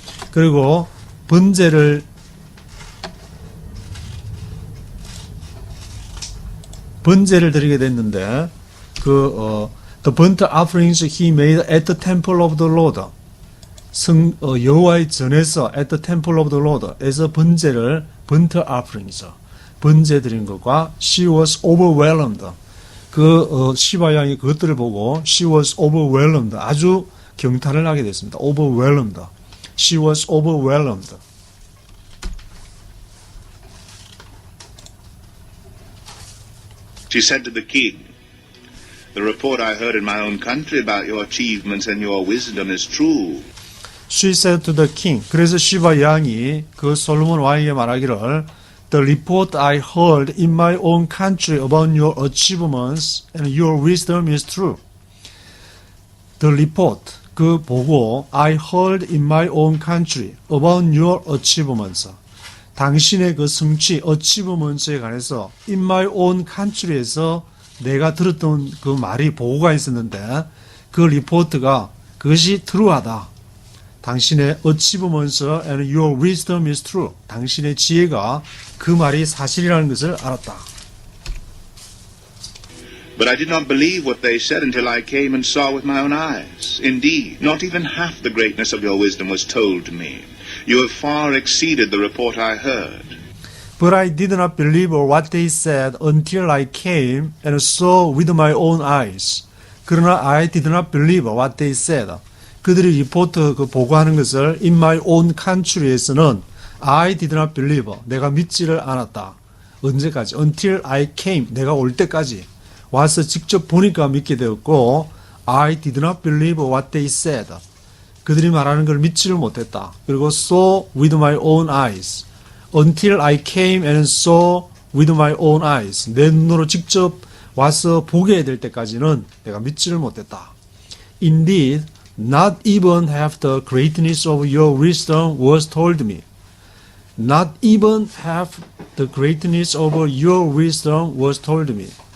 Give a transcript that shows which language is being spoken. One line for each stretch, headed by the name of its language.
Korean: 그리고 번제를 드리게 됐는데
English: the burnt offerings he made at the temple of the Lord.
Korean: 여호와의 전에서
English: at the temple of the Lord
Korean: 에서 번제를
English: burnt offerings
Korean: 번제 드린 것과
English: she was overwhelmed.
Korean: 시바 양이 그것들을 보고
English: she was overwhelmed.
Korean: 아주 경탄을 하게 됐습니다.
English: overwhelmed. She was overwhelmed. She said to the king, "The report I heard in my own country about your achievements and your wisdom is true." She said to the king.
Korean: 그래서 시바 양이 솔로몬 왕에게 말하기를
English: The report I heard in my own country about your achievements and your wisdom is true. The report, 보고 I heard in my own country about your achievements.
Korean: 당신의 성취, achievements에 관해서
English: in my own country
Korean: 에서 내가 들었던 말이 보고가 있었는데 리포트가 그것이 true하다.
English: 당신의 achievements and your wisdom is true.
Korean: 당신의 지혜가 말이 사실이라는 것을 알았다.
English: But I did not believe what they said until I came and saw with my own eyes. Indeed, not even half the greatness of your wisdom was told to me. You have far exceeded the report I heard. But I did not believe what they said until I came and saw with my own eyes. 그러나 I did not believe what they said.
Korean: 그들이 리포트 보고하는 것을
English: in my own country에서는 I did not believe.
Korean: 내가 믿지를 않았다. 언제까지?
English: Until I came.
Korean: 내가 올 때까지. 와서 직접 보니까 믿게 되었고
English: I did not believe what they said.
Korean: 그들이 말하는 걸 믿지를 못했다.
English: 그리고 saw with my own eyes. Until I came and saw with my own eyes.
Korean: 내 눈으로 직접 와서 보게 될 때까지는 내가 믿지를 못했다.
English: Indeed, not even half the greatness of your wisdom was told me. Not even half the greatness of your wisdom was told me.